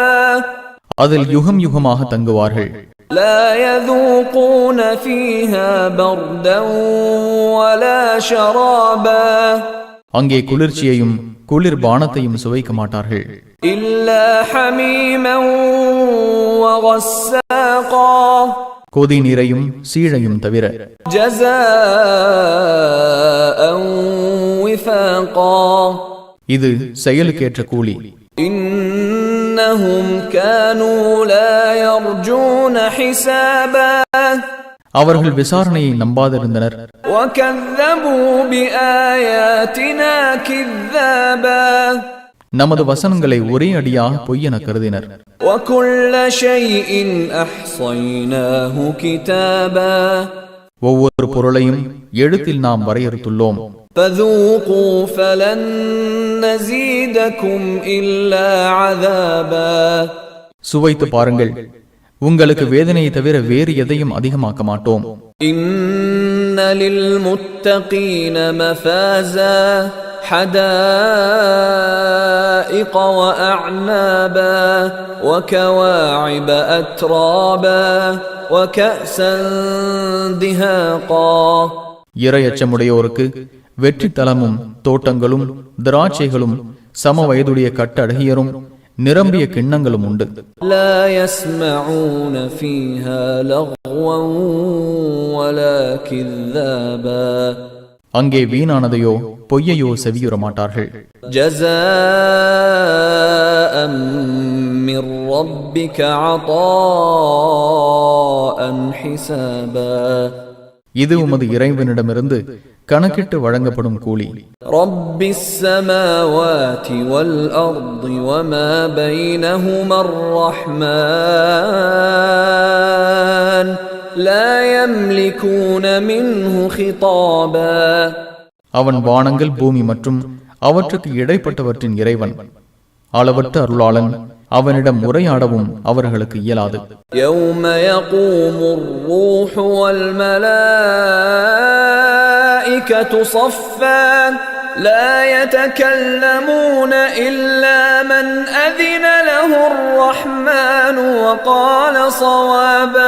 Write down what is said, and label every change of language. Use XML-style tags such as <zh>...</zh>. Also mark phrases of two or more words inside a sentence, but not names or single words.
<ta>அதில் யுகம் யுகமாக தங்குவார்கள்.</ta> <ar>لا يذوقون فيها بردا ولا شرابا,</ar> <ta>அங்கே குளிர்ச்சியையும் குளிர் பானத்தையும் சுவைக்க மாட்டார்கள்.</ta> <ar>إلا حميما وغساقا,</ar> <ta>கொதி நீரையும் சீழையும் தவிர.</ta> <ar>جزاء وفاقا,</ar> <ta>இது செயலுக்கேற்ற கூலி.</ta> <ar>إنهم كانوا لا يرجون حسابا,</ar> <ta>அவர்கள் விசாரணையை நம்பாதிருந்தனர்.</ta> <ar>وكذبوا بآياتنا كذابا,</ar> <ta>நமது வசனங்களை ஒரே அடியாக பொய்யென கருதினர்.</ta> <ar>وكل شيء أحصيناه كتابا,</ar> <ta>ஒவ்வொரு பொருளையும் எழுத்தில் நாம் வரையறுத்துள்ளோம்.</ta> <ar>فذوقوا فلن نزيدكم إلا عذابا,</ar> <ta>சுவைத்து பாருங்கள், உங்களுக்கு வேதனையை தவிர வேறு எதையும் அதிகமாக்க மாட்டோம்.</ta> <ar>إن للمتقين مفازا حدائق وأعنابا وكواعب أترابا وكأسا دهاقا.</ar> <ta>இறையச்சமுடையோருக்கு வெற்றி தலமும் தோட்டங்களும் திராட்சைகளும் சம வயதுடைய கட்டழகியரும் நிரம்பிய கிண்ணங்களும் உண்டு.</ta> <ar>لا يسمعون فيها لغوا ولا كذابا.</ar> <ta>அங்கே வீணானதையோ பொய்யையோ செவியுற மாட்டார்கள்.</ta> <ar>جزاء من ربك عطاء حسابا.</ar> <ta>இது உமது இறைவனிடமிருந்து கணக்கிட்டு வழங்கப்படும் கூலி.</ta> <ar>رب السماوات والأرض وما بينهما الرحمن لا يملكون منه خطابا.</ar> <ta>அவன் வானங்கள் பூமி மற்றும் அவற்றுக்கு இடைப்பட்டவற்றின் இறைவன், அளவற்ற அருளாளன். அவனிடம் உரையாடவும் அவர்களுக்கு இயலாது.</ta> <ar>يوم يقوم الروح والملائكة صفا لا يتكلمون إلا من أذن له الرحمن وقال صوابا.</ar>